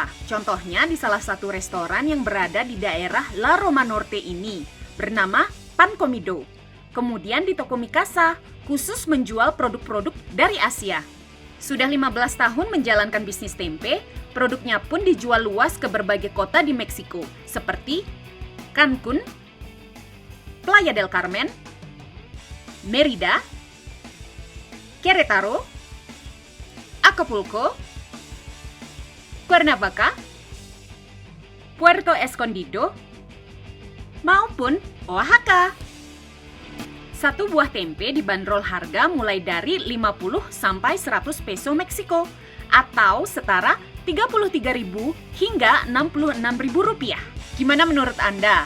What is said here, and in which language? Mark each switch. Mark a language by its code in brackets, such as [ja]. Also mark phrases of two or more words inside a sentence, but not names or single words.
[id] Contohnya di salah satu restoran yang berada di daerah La Roma Norte ini, bernama Pan Comido. Kemudian di toko Mikasa, khusus menjual produk-produk dari Asia. Sudah 15 tahun menjalankan bisnis tempe, produknya pun dijual luas ke berbagai kota di Meksiko, seperti Cancun, Playa del Carmen, Merida, Querétaro, Acapulco, Cuernavaca, Puerto Escondido, maupun Oaxaca. Satu buah tempe dibanderol harga mulai dari 50 sampai 100 peso Meksiko atau setara 33.000 hingga 66.000 rupiah. Gimana menurut Anda?